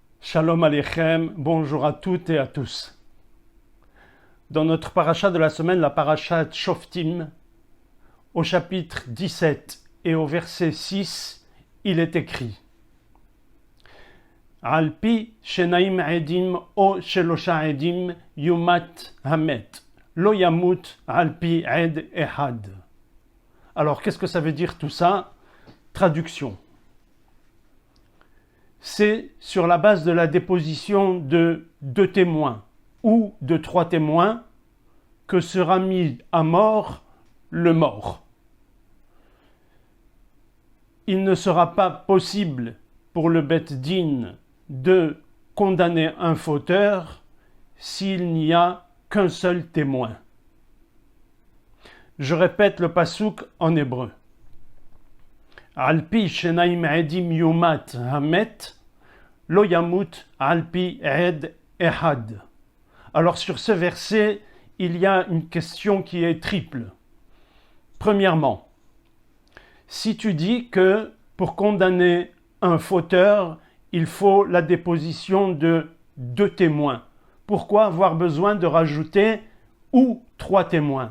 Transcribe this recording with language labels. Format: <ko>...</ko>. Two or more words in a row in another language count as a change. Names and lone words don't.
<he>שלום עליכם,</he> <fr>bonjour à toutes et à tous. Dans notre paracha de la semaine, la paracha Shoftim, au chapitre 17 et au verset 6, il est écrit</fr> <he>על פי שנים עדים או שלשה עדים יומת המת, לא יומת על פי עד אחד.</he> <fr>Alors, qu'est-ce que ça veut dire tout ça? Traduction. C'est sur la base de la déposition de 2 témoins ou de 3 témoins que sera mis à mort le mort. Il ne sera pas possible pour le Beth Din de condamner un fauteur s'il n'y a qu'un seul témoin. Je répète le pasouk en hébreu.</fr> <he>על פי שנים עדים יומת המת, לא יומת על פי עד אחד.</he> <fr>Alors sur ce verset, il y a une question qui est triple. Premièrement, si tu dis que pour condamner un fauteur, il faut la déposition de 2 témoins, pourquoi avoir besoin de rajouter ou 3 témoins?</fr>